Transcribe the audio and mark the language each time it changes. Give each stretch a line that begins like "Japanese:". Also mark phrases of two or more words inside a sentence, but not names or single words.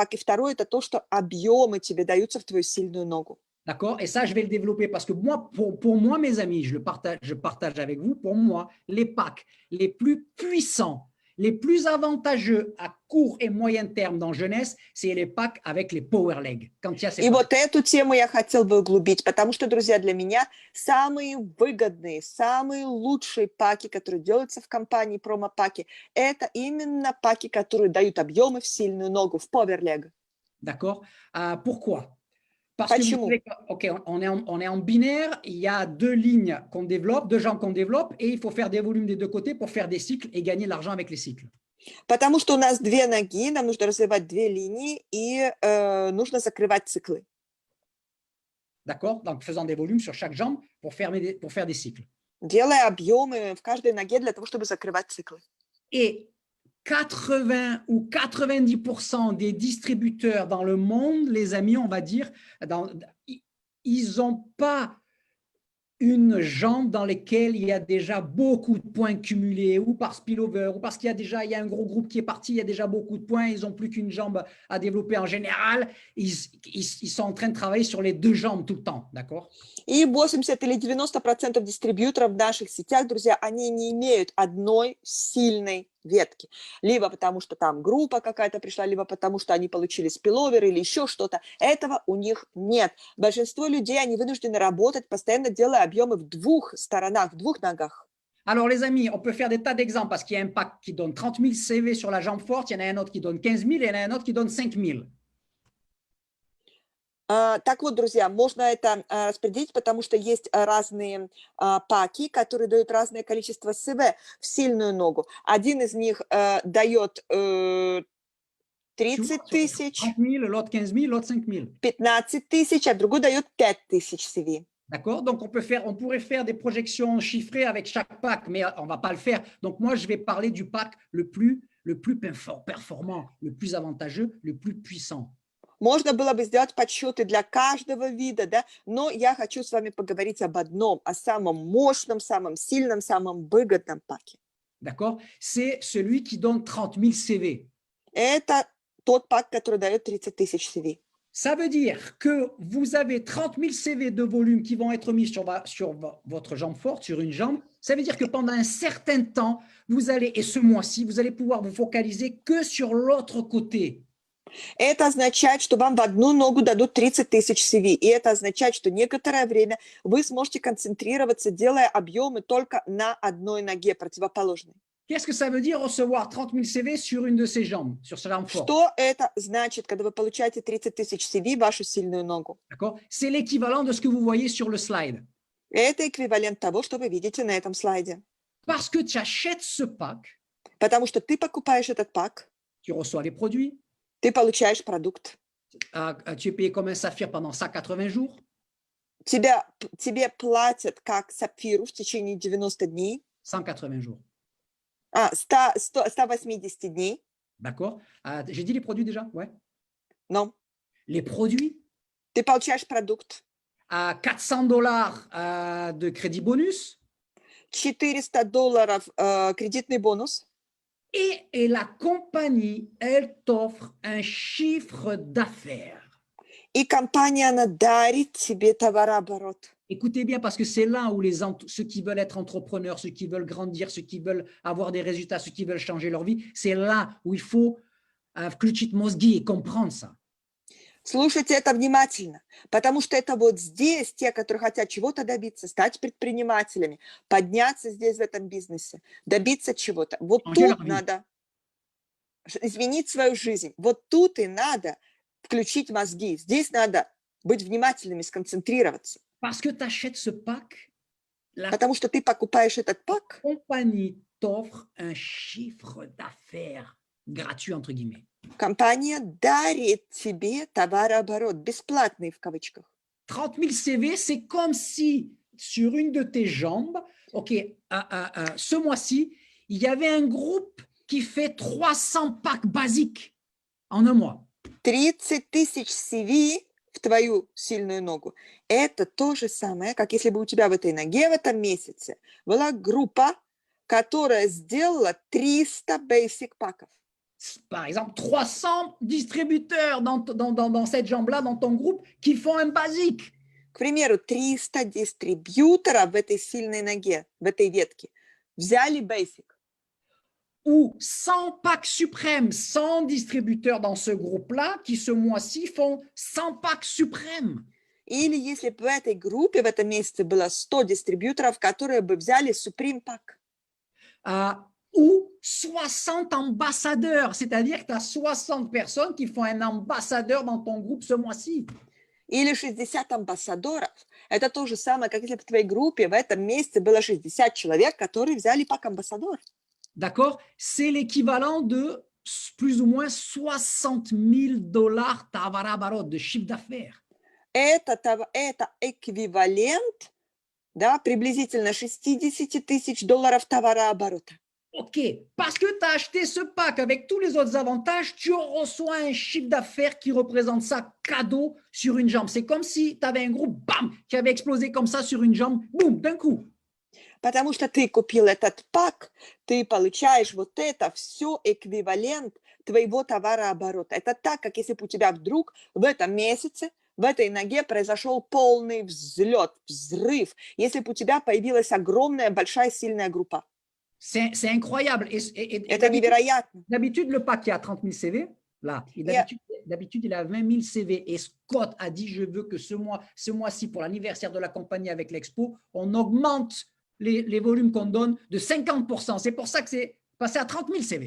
Russian: И второе, это то, что объемы тебе даются в твою сильную ногу.
French: D'accord? Et ça, je vais le développer parce que moi, pour moi, mes amis, je partage avec vous, pour moi, les packs les plus puissants, les plus avantageux à court et moyen terme dans jeunesse, c'est les packs avec les
English: power legs.
French: Quand il y a ces
Russian: И вот эту тему я хотел бы углубить, потому что, друзья, для меня самые выгодные, самые лучшие паки, которые делаются в компании, промо-паки, это именно паки, которые дают объемы в сильную ногу, в
English: power leg.
French: D'accord? Pourquoi? Parce
Russian: Почему?
French: que, OK, on est en binaire, il y a deux lignes qu'on développe, deux jambes qu'on développe, et il faut faire des volumes des deux côtés pour faire des cycles et gagner de l'argent avec les cycles.
Russian: Потому что у нас две ноги, нам нужно развивать две линии, и нужно закрывать циклы.
French: D'accord? Donc, faisant des volumes sur chaque jambe pour faire des cycles.
Russian: Делая объемы в каждой ноге для того, чтобы закрывать циклы.
French: Et 80 ou 90% des distributeurs dans le monde, les amis, on va dire, ils n'ont pas une jambe dans laquelle il y a déjà beaucoup de points cumulés, ou par spillover, ou parce qu'il y a un gros groupe qui est parti, il y a déjà beaucoup de points, ils n'ont plus qu'une jambe à développer en général, ils sont en train de travailler sur les deux jambes tout le temps, d'accord?
Russian: И 80 или 90% дистрибьюторов в наших сетях, друзья, они не имеют одной сильной ветки. Либо потому, что там группа какая-то пришла, либо потому, что они получили спиловер или еще что-то. Этого у них нет. Большинство людей, они вынуждены работать, постоянно делая объемы в двух сторонах, в двух ногах.
French: Alors, les amis, on peut faire des tas d'exemples parce qu'il y a un pack qui donne 30 000 CV sur la jambe forte, il y en a un autre qui donne 15 000 et il y en a un autre qui donne 5 000.
Russian: Так вот, друзья, можно это распределить, потому что есть разные паки, которые дают разное количество СВ в сильную ногу. Один из них дает 30 тысяч, 30 000,
French: l'autre 15 000, l'autre 5 000.
Russian: 15 тысяч, а другой дает 5 тысяч CV.
French: D'accord? Donc, on pourrait faire des projections chiffrées avec chaque pack, mais on ne va pas le faire. Donc, moi, je vais parler du pack le plus performant, le plus avantageux, le plus puissant.
Russian: Можно было бы сделать подсчеты для каждого вида, да, но я хочу с вами поговорить об одном, о самом мощном, самом сильном, самом выгодном паке.
French: D'accord? C'est celui qui donne 30 000 CV.
Russian: Это тот пак, который дает 30 тысяч CV.
French: Ça veut dire que vous avez 30 000 CV de volume qui vont être mis sur votre jambe forte, sur une jambe. Ça veut dire que pendant un certain temps, vous allez, et ce mois-ci, vous allez pouvoir vous focaliser que sur l'autre côté.
Russian: Это означает, что вам в одну ногу дадут 30 тысяч CV. И это означает, что некоторое время вы сможете концентрироваться, делая объемы только на одной ноге противоположной.
French: Qu'est-ce que ça veut dire recevoir 30 000 CV sur une de ces jambes, sur sa jambe forte?
Russian: Что это значит, когда вы получаете 30 тысяч CV в вашу сильную ногу?
French: D'accord? C'est l'équivalent de ce que vous voyez sur le slide.
Russian: Это эквивалент того, что вы видите на этом слайде.
French: Parce que tu achètes ce pack,
Russian: Потому что ты покупаешь этот пак,
French: tu reçois les produits,
Russian: ты получаешь продукт.
French: tu es payé comme un saphir pendant 180 jours.
Russian: Тебе платят как сапфиру в течение 90 дней,
French: 180 jours.
Russian: 180 дней.
French: D'accord? J'ai dit les produits déjà? Ouais.
Russian: Но
French: Les produits
Russian: ты получаешь продукт.
French: à $400 de crédit bonus.
Russian: $400 кредитный бонус.
French: Et la compagnie, elle t'offre un chiffre d'affaires.
Russian: И компания, она дарит тебе товарооборот.
French: Écoutez bien, parce que c'est là où ceux qui veulent être entrepreneurs, ceux qui veulent grandir, ceux qui veulent avoir des résultats, ceux qui veulent changer leur vie, c'est là où il faut
Russian: включить мозги
French: et comprendre ça.
Russian: Слушайте это внимательно, потому что это вот здесь те, которые хотят чего-то добиться, стать предпринимателями, подняться здесь в этом бизнесе, добиться чего-то. Вот тут надо изменить свою жизнь. Вот тут и надо включить мозги. Здесь надо быть внимательными, сконцентрироваться.
French: Parce que tu achètes ce pack,
Russian: потому что ты покупаешь этот пак,
French: compagnie t'offre un chiffre d'affaires gratuit, entre guillemets.
Russian: Компания дарит тебе товарооборот, бесплатный в кавычках.
French: 30 000 CV, c'est comme si sur une de tes jambes, OK, ce mois-ci, il y avait un groupe qui fait 300 packs basiques en un mois.
Russian: 30 тысяч CV в твою сильную ногу. Это то же самое, как если бы у тебя в этой ноге в этом месяце была группа, которая сделала 300 basic паков.
French: Par exemple, 300 distributeurs dans cette jambe-là, dans ton groupe, qui font un basique.
Russian: К примеру, 300 дистрибьюторов в этой сильной ноге, в этой ветке, взяли basic.
French: Ou 100 packs suprêmes, 100 distributeurs dans ce groupe-là, qui ce mois-ci font 100 packs suprêmes.
Russian: Или если бы в этой группе в этом месяце было 100 дистрибьюторов, которые бы взяли Supreme Pack.
French: Ou 60 ambassadeurs, c'est-à-dire que tu as 60 personnes qui font un ambassadeur dans ton groupe ce mois-ci.
Russian: Или 60 амбассадоров. Это то же самое, как если бы в твоей группе в этом месяце было 60 человек, которые взяли пак амбассадор.
French: D'accord? C'est l'équivalent de plus ou moins $60,000 товарооборот, de chiffre d'affaires.
Russian: Это эквивалент, да, приблизительно $60 тысяч товарооборота.
French: OK, parce que tu as acheté ce pack avec tous les autres avantages, tu reçois un chiffre d'affaires qui représente ça cadeau sur une jambe. C'est comme si tu avais un groupe, bam, qui avait explosé comme ça sur une jambe, boum, d'un coup.
Russian: Потому что ты купил этот пак, ты получаешь вот это все эквивалент твоего товарооборота. Это так, как если бы у тебя вдруг в этом месяце в этой ноге произошел полный взлет, взрыв, если бы у тебя появилась огромная, большая, сильная группа.
French: C'est incroyable.
Russian: Это невероятно.
French: D'habitude, le pack qui a 30 000 CV, là, d'habitude, il a 20 000 CV. Et Scott a dit, je veux que ce mois-ci, pour l'anniversaire de la compagnie avec l'Expo, on augmente les volumes qu'on donne de 50%. C'est pour ça que c'est passé à 30 000 CV.